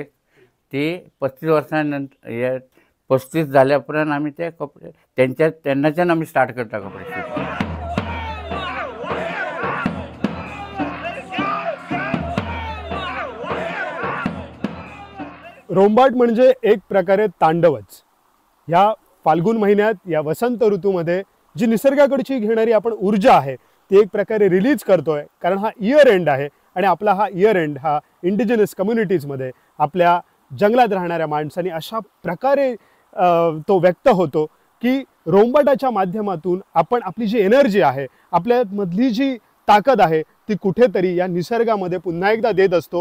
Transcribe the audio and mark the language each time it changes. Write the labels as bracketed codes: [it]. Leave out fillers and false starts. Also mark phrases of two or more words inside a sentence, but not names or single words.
[kok] ती 35 वर्सां नंतर हे 35 जाल्या उपरांत आमी ते कपडे तेंच्या तेन्नाच्यान आमी स्टार्ट करता कपडे शिवपाक. [mr] रोंबाट म्हणजे एक प्रकारे तांडवच. या फाल्गुन महिन्यात, या वसंत ऋतूमध्ये जी निसर्गाकडची घेणारी आपण ऊर्जा आहे ती एक प्रकारे रिलीज करतोय, कारण हा [en] year end [mr] आहे. आणि आपला हा [en] year end [mr] हा [en] indigenous communities [mr] आपल्या जंगलात राहणाऱ्या माणसांनी अशा प्रकारे तो व्यक्त होतो की रोंबाटाच्या माध्यमातून आपण आपली जी एनर्जी आहे, आपल्यामधली जी ताकद आहे ती कुठेतरी या निसर्गामध्ये पुन्हा एकदा देत असतो.